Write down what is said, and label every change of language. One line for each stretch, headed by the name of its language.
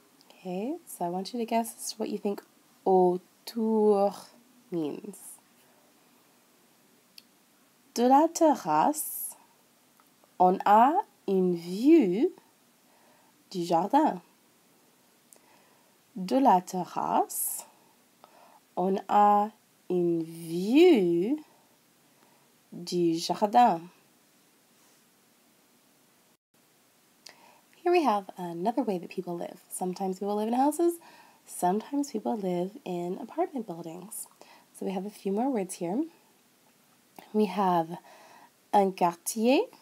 English: Okay, so I want you to guess what you think autour means.
French: De la terrasse, on a une vue du jardin. De la terrasse, on a une vue du jardin.
English: Here we have another way that people live. Sometimes people live in houses, sometimes people live in apartment buildings. So we have a few more words here. We have un quartier,